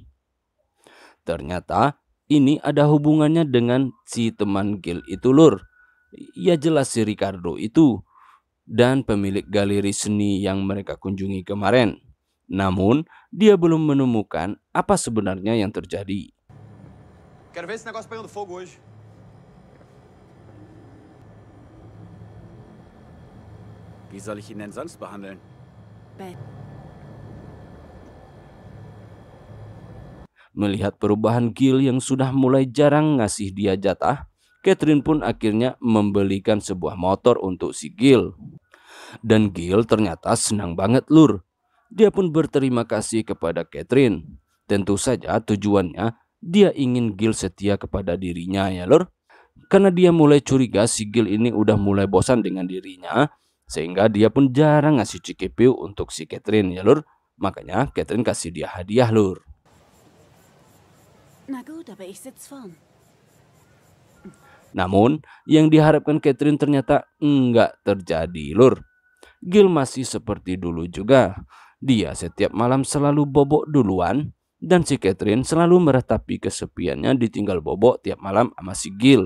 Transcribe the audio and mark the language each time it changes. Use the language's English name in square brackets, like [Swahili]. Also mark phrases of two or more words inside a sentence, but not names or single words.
[Indonesian] Ternyata ini ada hubungannya dengan si teman Gil itu lur. Ya jelas si Ricardo itu. dan pemilik galeri seni yang mereka kunjungi kemarin. Namun, dia belum menemukan apa sebenarnya yang terjadi. [Portuguese] Quero ver esse negócio pegando fogo hoje. [German] Wie soll ich ihn denn sonst behandeln? [Indonesian] Melihat perubahan Gil yang sudah mulai jarang ngasih dia jatah, Catherine pun akhirnya membelikan sebuah motor untuk si Gil. Dan Gil ternyata senang banget lur. Dia pun berterima kasih kepada Catherine. Tentu saja tujuannya dia ingin Gil setia kepada dirinya ya lur. Karena dia mulai curiga si Gil ini udah mulai bosan dengan dirinya, sehingga dia pun jarang ngasih cikipiu untuk si Catherine ya lur. Makanya Catherine kasih dia hadiah lur. [German] Na gut, aber ich sitz vorn. [Indonesian] Namun yang diharapkan Catherine ternyata enggak terjadi lur. Gil masih seperti dulu juga. Dia setiap malam selalu bobok duluan, dan si Catherine selalu meratapi kesepiannya ditinggal bobok tiap malam sama si Gil.